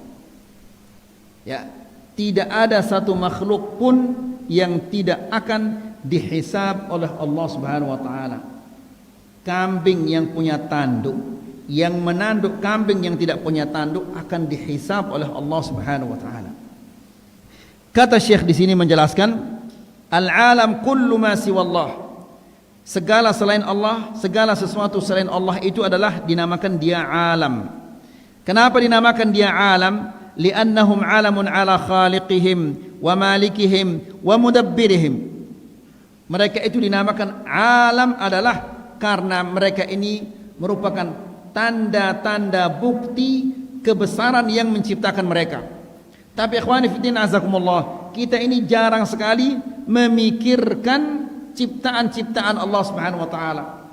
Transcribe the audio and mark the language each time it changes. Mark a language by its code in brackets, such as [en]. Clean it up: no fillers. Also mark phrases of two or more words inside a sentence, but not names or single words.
[id] Ya, tidak ada satu makhluk pun yang tidak akan dihisab oleh Allah [ar] سبحانه وتعالى. [id] Kambing yang punya tanduk, yang menanduk kambing yang tidak punya tanduk akan dihisab oleh Allah [ar] سبحانه وتعالى. [id] Kata Syekh di sini menjelaskan, [ar] العالم كل ما سوى الله. [id] Segala selain Allah, segala sesuatu selain Allah itu adalah dinamakan dia alam. Kenapa dinamakan dia alam? [ar] لأنهم علم على خالقهم ومالكهم ومدبرهم. [id] Mereka itu dinamakan alam adalah karena mereka ini merupakan tanda-tanda bukti kebesaran yang menciptakan mereka. Tapi [ar] إخواني في الله أعزكم الله, [id] kita ini jarang sekali memikirkan ciptaan-ciptaan Allah [ar] سبحانه وتعالى.